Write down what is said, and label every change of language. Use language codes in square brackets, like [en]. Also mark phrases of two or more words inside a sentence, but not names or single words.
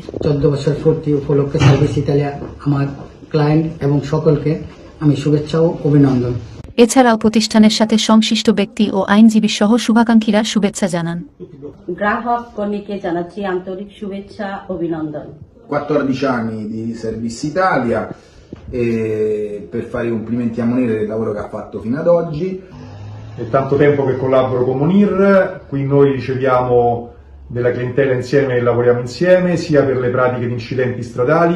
[bn] 14 বছর পূর্তি উপলক্ষে সার্ভিস ইতালি আমার ক্লায়েন্ট এবং সকলকে আমি শুভেচ্ছা ও অভিনন্দন। এছাড়াও প্রতিষ্ঠানের সাথে সংশ্লিষ্ট ব্যক্তি ও আইনজীবী সহ শুভাকাঙ্ক্ষীরা শুভেচ্ছা জানান। গ্রাহক কর্মীকে জানাচ্ছি আন্তরিক শুভেচ্ছা অভিনন্দন। [it] 14 anni di Service Italia e per fare i complimenti a Monir del lavoro che ha fatto fino ad oggi. È tanto tempo che collaboro con Monir, qui noi riceviamo della clientela insieme e lavoriamo insieme, sia per le pratiche di incidenti stradali.